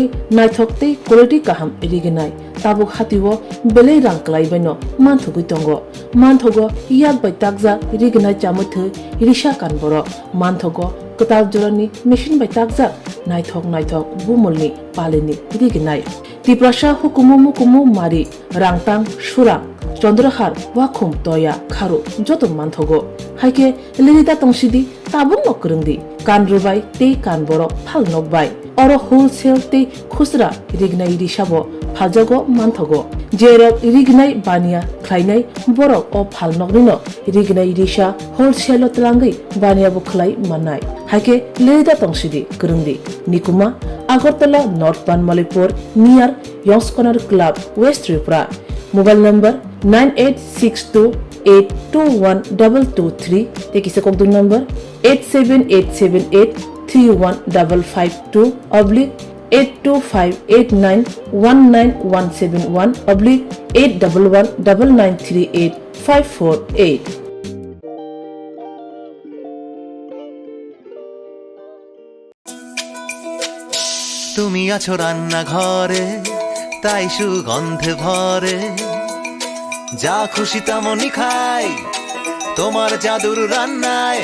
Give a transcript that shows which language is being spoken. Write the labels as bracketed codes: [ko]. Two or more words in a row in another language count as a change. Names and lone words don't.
[trp] naithok tei quality kaham rignai tabuk hatiwo belei rang klaibano manthogui tongo manthogo yak bai takja rignai chamuthu risha kanboro manthogo katal jorani machine bai takja naithok bumulni palini rignai tiprasha hukumu mari rangtang surang চন্দ্রহার ওয়াখুম তয়া খারু যত মানথগো হাইকে লিরিতা তংসিদি তাবুং নকরুংদি কান রুবাই তে কান বড় ফাল নকবাই অর হোলসেল তে খুচরা রিগনাই রিসাবো ফালজগো মানথগো জেরক রিগনাই বানিয়া খাইনাই বড় ও ফাল নকরিনো রিগনাই রিসা হোলসেল তলাঙ্গই বানিয়া বুখলাই মানাই হাইকে লিরিতা তংসিদি করুংদি নিকুমা আগরতলা নর্থ পানমালিপুর নিয়ার ইয়ংস কর্নার ক্লাব ওয়েস্ট ত্রিপুরা [en] mobile number [trp] 9862821223 te kise kok dun number 87878315552 oblique 825891971 oblique 8119938 [bn] তুমি আছো রান্না ঘরে তাই সুগন্ধে ভরে যা খুশি তেমনই খাই তোমার জাদুর রান্নায়